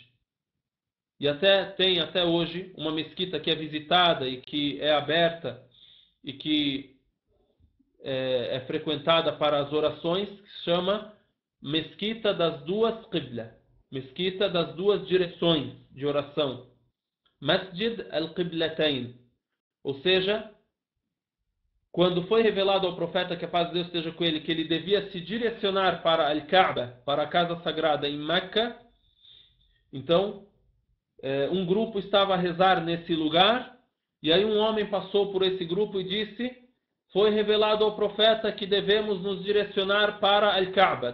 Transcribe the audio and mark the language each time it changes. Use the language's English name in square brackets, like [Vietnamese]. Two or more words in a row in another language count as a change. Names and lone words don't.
[Portuguese] E tem até hoje uma mesquita que é visitada e que é aberta e que é frequentada para as orações, que se chama Mesquita das Duas Qibla, Mesquita das Duas Direções de Oração, Masjid al-Qiblatain. Ou seja, quando foi revelado ao profeta, que a paz de Deus esteja com ele, que ele devia se direcionar para Al-Kaaba, para a casa sagrada em Meca, então um grupo estava a rezar nesse lugar, e aí um homem passou por esse grupo e disse: foi revelado ao profeta que devemos nos direcionar para Al-Kaaba.